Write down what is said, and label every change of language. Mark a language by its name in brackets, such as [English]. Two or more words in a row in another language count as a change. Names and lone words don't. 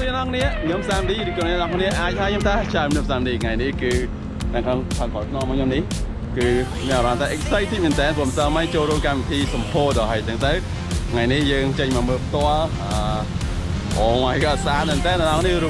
[Khmer] នេះខ្ញុំសាមឌីឬក៏អ្នកនរគ្នាអាចថាខ្ញុំថាចាំខ្ញុំសាមឌីថ្ងៃនេះគឺនៅក្នុងផាត់ផតក្នុងខ្ញុំនេះគឺមានអារម្មណ៍ថា exciting មែនតើព្រមតាមមកចូល រួមកម្មវិធីសម្ពោធដល់ហើយចឹងទៅថ្ងៃនេះយើងចេញមកមើលផ្ទាល់ [English] Oh my god [Khmer] ស្អាតមែនតើអ្នកនរគ្នារូប